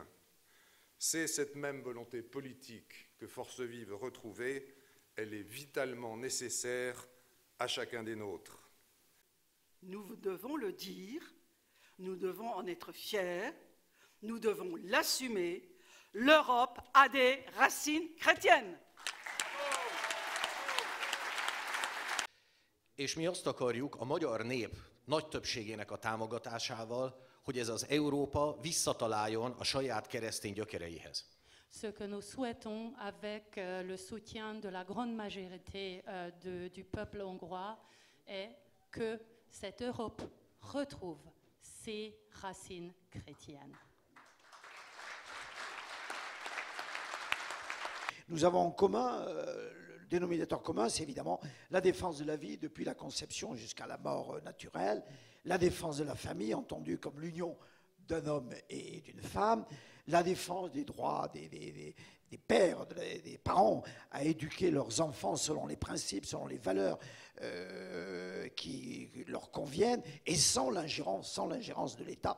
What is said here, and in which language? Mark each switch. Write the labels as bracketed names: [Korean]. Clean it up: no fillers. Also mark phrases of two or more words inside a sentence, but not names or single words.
[French] C'est cette même volonté politique que Force Vive veut retrouver. Elle est vitalement nécessaire à chacun des nôtres. Nous devons le dire, nous devons en être fiers, nous devons l'assumer. L'Europe a des racines chrétiennes. [Hungarian] És mi azt akarjuk a magyar nép nagy többségének a támogatásával, hogy ez az Európa visszataláljon a saját keresztény gyökereihez. [French] Ce que nous souhaitons avec le soutien de la grande majorité du peuple hongrois est que cette Europe retrouve ses racines chrétiennes. Nous avons en commun, le dénominateur commun, c'est évidemment la défense de la vie depuis la conception jusqu'à la mort naturelle, la défense de la famille, entendue comme l'union d'un homme et d'une femme, la défense des droits des pères, des parents à éduquer leurs enfants selon les principes, selon les valeurs qui leur conviennent et sans l'ingérence de l'État.